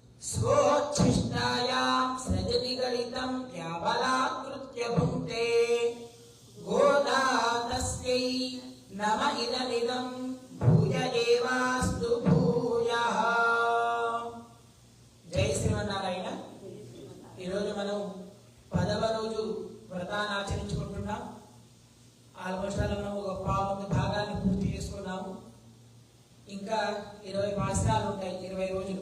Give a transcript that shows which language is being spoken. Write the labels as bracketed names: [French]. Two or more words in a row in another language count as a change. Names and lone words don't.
[Sanskrit] स्वोच्छिष्टायां सृजनिगलितं याबलाकृत्य भुङ्क्ते गोदा तस्यै नम इदमिदं भूय एवास्तु भूयः। [Telugu] జై శ్రీమన్నారాయణ. ఈరోజు మనం 10వ రోజు వ్రతాన్ని ఆచరించుకుంటున్నాం. ఆల్మోస్ట్ మనం ఒక పావు భాగాన్ని పూర్తి చేసుకున్నాము. ఇంకా 20 పాసరాలు ఉంటాయి. 20 రోజులు.